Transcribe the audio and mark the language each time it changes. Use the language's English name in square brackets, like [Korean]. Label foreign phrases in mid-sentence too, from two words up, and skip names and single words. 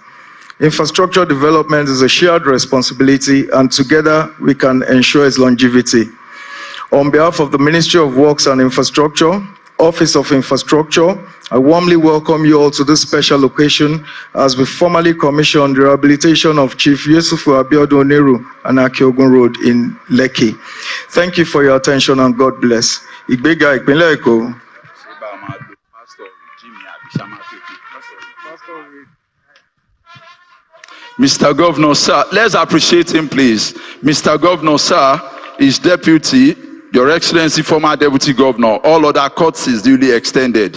[English] Infrastructure development is a shared responsibility, and together we can ensure its longevity. On behalf of the Ministry of Works and Infrastructure, Office of Infrastructure, I warmly welcome you all to this special occasion as we formally commission the rehabilitation of Chief Yusufu Abiodun Oniru and Akiogun Road in Lekki. Thank you for your attention and God bless. [Yoruba] Igbega Ìpínlẹ̀ Èkó. [English] Mr. Governor, sir, let's appreciate him, please. Mr. Governor, sir, his deputy, Your Excellency, former Deputy Governor, all other courtesies duly extended.